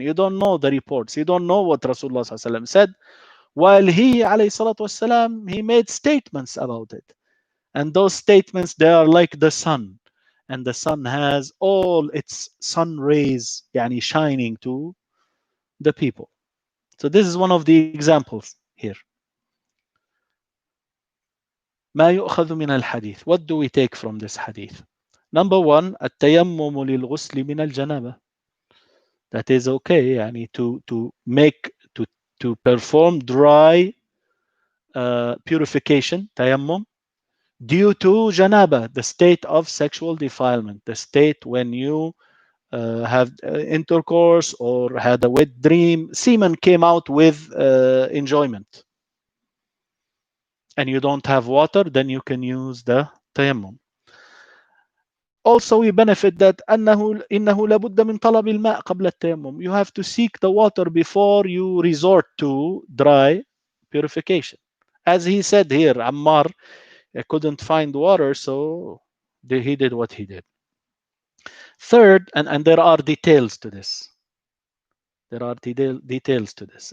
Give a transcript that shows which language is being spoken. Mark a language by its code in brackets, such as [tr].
[en] You don't know the reports, you don't know what Rasulullah ﷺ said, while he alayhi salatu wasalam, he made statements about it. And those statements, they are like the sun, and the sun has all its sun rays يعني shining to the people. So this is one of the examples here. [ar] ما يؤخذ من الحديث. [en] What do we take from this hadith? Number one, [ar] التيمم للغسل من الجنابة. [en] That is okay يعني to make to perform dry purification تيمم due to janaba, the state of sexual defilement, the state when you have intercourse or had a wet dream, semen came out with enjoyment, and you don't have water, then you can use the tayammum. Also, we benefit that [ar] إنه لابد من طلب الماء قبل التيمم. [en] You have to seek the water before you resort to dry purification. As he said here, Ammar couldn't find water, so he did what he did. Third, and there are details to this. There are details to this.